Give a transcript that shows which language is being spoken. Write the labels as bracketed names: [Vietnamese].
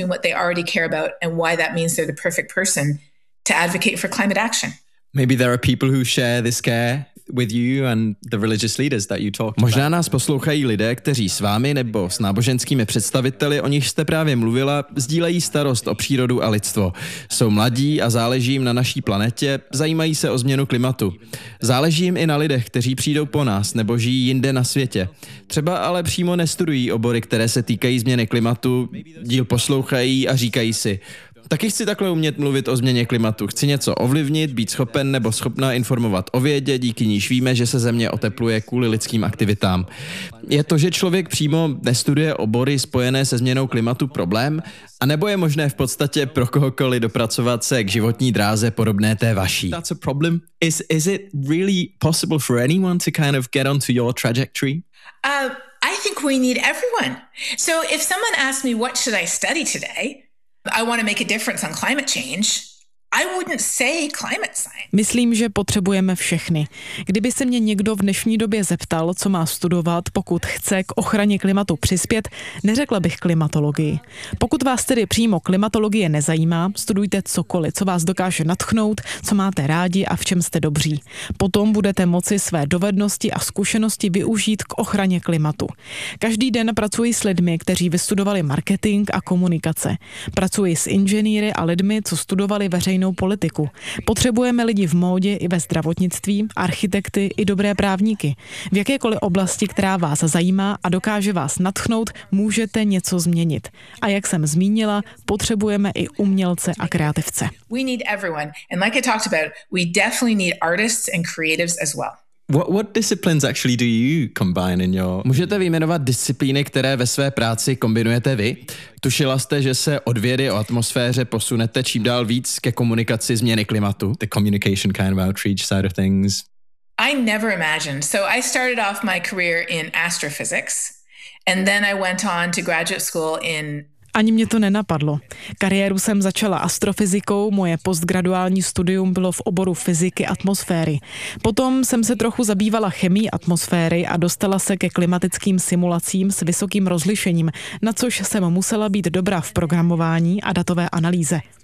[English] They already care about and why that means they're the perfect person to advocate for climate action. Maybe there are people who share this care with you and the religious leaders that you talk. [Czech] Možná nás poslouchají lidé, kteří s vámi nebo s náboženskými představiteli, o nich jste právě mluvila, sdílejí starost o přírodu a lidstvo. Jsou mladí a záleží jim na naší planetě, zajímají se o změnu klimatu. Záleží jim i na lidech, kteří přijdou po nás nebo žijí jinde na světě. Třeba ale přímo nestudují obory, které se týkají změny klimatu, díl poslouchají a říkají si: taky chci takhle umět mluvit o změně klimatu. Chci něco ovlivnit, být schopen nebo schopna informovat o vědě, díky níž víme, že se Země otepluje kvůli lidským aktivitám. Je to, že člověk přímo nestuduje obory spojené se změnou klimatu, problém? A nebo je možné v podstatě pro kohokoliv dopracovat se k životní dráze podobné té vaší? [English] That's a problem. Is it really possible for anyone to kind of get onto your trajectory? I think we need everyone. So if someone asked me what should I study today, I want to make a difference on climate change, I wouldn't say climate science. [Czech] Myslím, že potřebujeme všechny. Kdyby se mě někdo v dnešní době zeptal, co má studovat, pokud chce k ochraně klimatu přispět, neřekla bych klimatologii. Pokud vás tedy přímo klimatologie nezajímá, studujte cokoliv, co vás dokáže natchnout, co máte rádi a v čem jste dobří. Potom budete moci své dovednosti a zkušenosti využít k ochraně klimatu. Každý den pracuji s lidmi, kteří vystudovali marketing a komunikace. Pracuji s inženýry a lidmi, co studovali veřejnosti. Politiku. Potřebujeme lidi v módě i ve zdravotnictví, architekty i dobré právníky. V jakékoliv oblasti, která vás zajímá a dokáže vás natchnout, můžete něco změnit. A jak jsem zmínila, potřebujeme i umělce a kreativce. [English] We need everyone. And like I talked about, we definitely need artists and creatives as well. What disciplines actually do you combine in your... [Czech] Můžete vyjmenovat disciplíny, které ve své práci kombinujete vy? Tušila jste, že se od vědy o atmosféře posunete čím dál víc ke komunikaci změny klimatu? [English] The communication kind of outreach side of things. I never imagined. So I started off my career in astrophysics and then I went on to graduate school in... [Czech] Ani mě to nenapadlo. Kariéru jsem začala astrofyzikou, moje postgraduální studium bylo v oboru fyziky atmosféry. Potom jsem se trochu zabývala chemií atmosféry a dostala se ke klimatickým simulacím s vysokým rozlišením, na což jsem musela být dobrá v programování a datové analýze.